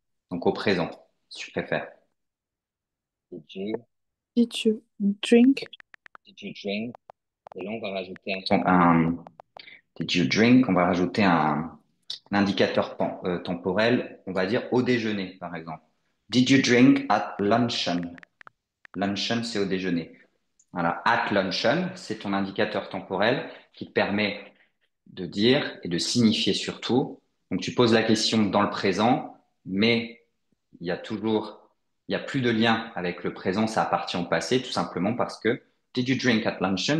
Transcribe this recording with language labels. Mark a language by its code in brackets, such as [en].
[fr] Donc, au présent, si tu préfères. [en] Did you, Did you drink? did you drink? [fr] Et là, on va rajouter [en] Did you drink? [fr] On va rajouter un indicateur temporel, on va dire au déjeuner, par exemple. [en] Did you drink at luncheon? [fr] Luncheon, c'est au déjeuner. Voilà. [en] At luncheon, [fr] c'est ton indicateur temporel qui te permet de dire et de signifier surtout. Donc, tu poses la question dans le présent, mais il y a toujours, il y a plus de lien avec le présent, ça appartient au passé, tout simplement parce que [en] Did you drink at luncheon?